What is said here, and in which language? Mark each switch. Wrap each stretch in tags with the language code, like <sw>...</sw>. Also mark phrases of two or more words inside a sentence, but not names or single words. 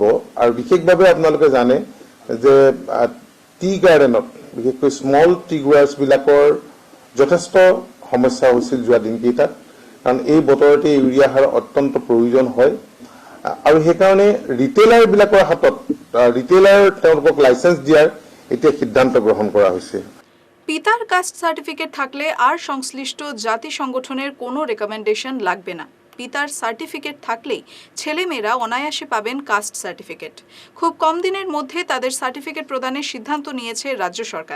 <as>আৰু বিশেষভাৱে আপোনালোকে জানে যে</as> <en>tea gardenত,</en> <as>বিশেষকৈ</as> <en>small tea growers</en> <as>বিলাকৰ যথেষ্ট সমস্যা হৈছিল যোৱা দিনকেইটাত, কাৰণ এই বতৰতে ইউৰিয়া সাৰ অত্যন্ত প্ৰয়োজন হয়। আৰু সেইকাৰণে ৰিটেইলাৰ বিলাকৰ হাতত তেওঁলোকক লাইসেন্স দিয়াৰ এতিয়া সিদ্ধান্ত</as> <bn>গ্রহণ করা হয়েছে। পিতার</bn> <en>caste certificate</en> <bn>থাকলে আর সংশ্লিষ্ট জাতি সংগঠনের কোনো রেকমেন্ডেশন লাগবে না। পিতার সার্টিফিকেট থাকলেই ছেলেমেয়েরা অনায়াসে পাবেন</bn> <en>caste certificate.</en> <bn>খুব কম দিনের মধ্যে তাদের সার্টিফিকেট প্রদানের সিদ্ধান্ত নিয়েছে রাজ্য সরকার।</bn>